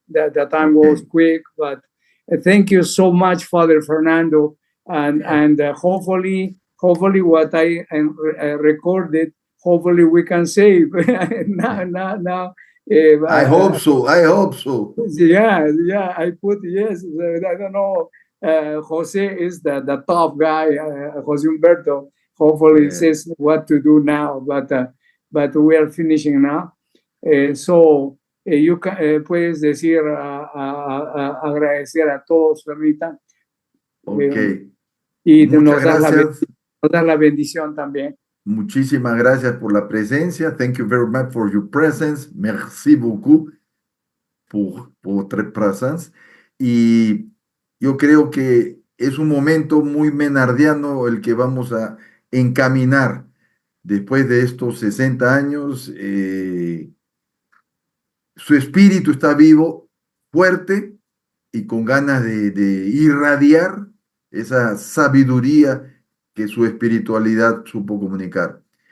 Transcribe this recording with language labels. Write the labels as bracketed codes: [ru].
[en] The time goes quick, but thank you so much, Father Fernando, and hopefully what I recorded, hopefully we can save now. I hope so. Yeah. I put yes. I don't know. Jose is the top guy. Jose Humberto hopefully says what to do now, but we are finishing now. So you [es] puedes decir agradecer a todos, Fernita. [en] Ok. [es] Y Muchas nos das la bendición también. Muchísimas gracias por la presencia. [en] Thank you very much for your presence. [fr] Merci beaucoup por votre présence. [es] Y yo creo que es un momento muy menardiano el que vamos a encaminar después de estos 60 años. Su espíritu está vivo, fuerte y con ganas de irradiar esa sabiduría que su espiritualidad supo comunicar.